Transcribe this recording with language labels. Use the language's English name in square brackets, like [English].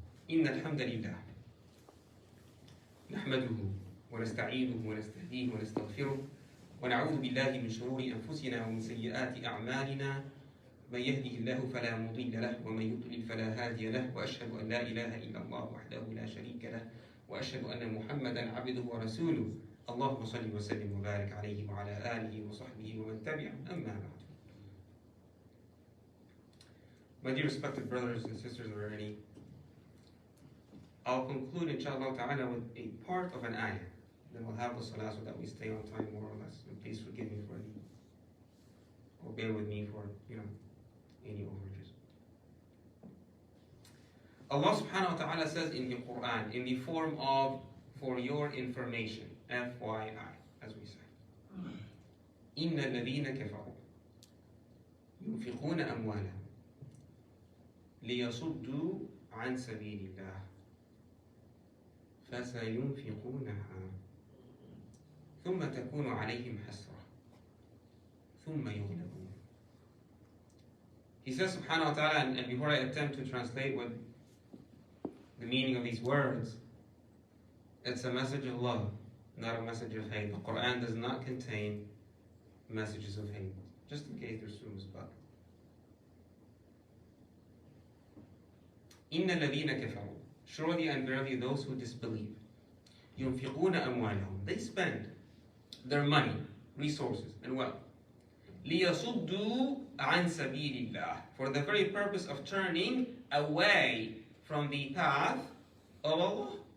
[Arabic] إن الحمد لله نحمده ونستعينه ونستهديه ونستغفره ونعوذ بالله من شرور أنفسنا ومن سيئات أعمالنا من يهده الله فلا مضل له ومن يضلل فلا هادي له وأشهد أن لا إله إلا الله وحده لا شريك له وأشهد أن محمدا عبده ورسوله اللهم صل وسلم وبارك عليه وعلى آله وصحبه ومن تبعهم أما بعد. [English] My dear respected brothers and sisters, are there any? I'll conclude, inshallah ta'ala, with a part of an ayah. Then we'll have the salah so that we stay on time more or less. And please forgive me for any, or bear with me for, any overages. Allah subhanahu wa ta'ala says in the Quran, in the form of, for your information, FYI, as we say. [Arabic] إِنَّ الَّذِينَ كَفَرُوا يُنْفِقُونَ أَمْوَالَهُم لِيَصُدُّوا عَنْ سَبِيلِ اللَّهِ فسينفقونها ثم تكون عليهم حسرة ثم يغلبون. [English] He says subhanahu wa ta'ala, and before I attempt to translate what the meaning of these words, it's a message of love, not a message of hate. The Quran does not contain messages of hate, just in case there's rumors about it. [Arabic] إِنَّ الَّذِينَ كَفَرُوا, [English] surely and verily those who disbelieve, [Arabic] يُنْفِقُونَ أَمْوَالَهُم, [English] they spend their money, resources, and wealth, [Arabic] لِيَصُدُّوا عَنْ سَبِيلِ اللَّهِ, [English] for the very purpose of turning away from the path of Allah.